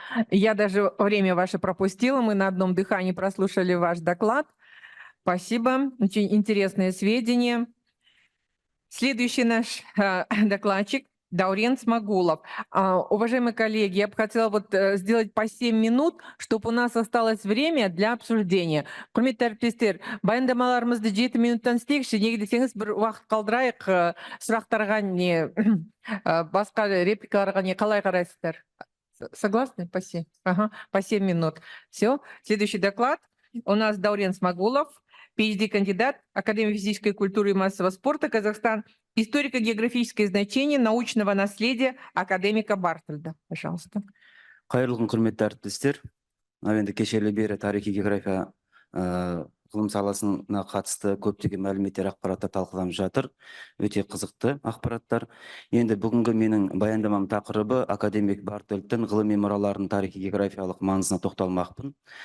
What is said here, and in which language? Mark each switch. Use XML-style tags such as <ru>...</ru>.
<ru>Я даже время ваше пропустила, мы на одном дыхании прослушали ваш доклад. Спасибо, очень интересные сведения. Следующий наш докладчик Даурен Смагулов. Уважаемые коллеги, я бы хотела сделать по 7 минут, чтобы у нас осталось время для обсуждения.</ru> <kk>Құрметті әріптестер, баяндамаларымызды 7 минуттан істейікші, неге десеңіз бір уақыт қалдырайық, сұрақтарға басқа репликаларға қалай қарайсыздар?</kk> <ru>Согласны? Спасибо. Ага, по 7 минут. Все. Следующий доклад. У нас Даурен Смагулов, PhD-кандидат, Академия физической культуры и массового спорта, Казахстан, историко-географическое значение научного наследия академика Бартельда. Пожалуйста.</ru> <kk>Қайырлы күн, құрметті әріптестер. Енді кешелі бері тарихи география ғылым саласына қатысты көптеген мәліметтер, ақпараттар талқыланып жатыр. Өте қызықты ақпараттар. Енді бүгінгі менің баяндамам тақырыбы академик Бартельдтің ғылыми мұраларының тарихи географиялық маңызына тоқталмақпын.</kk>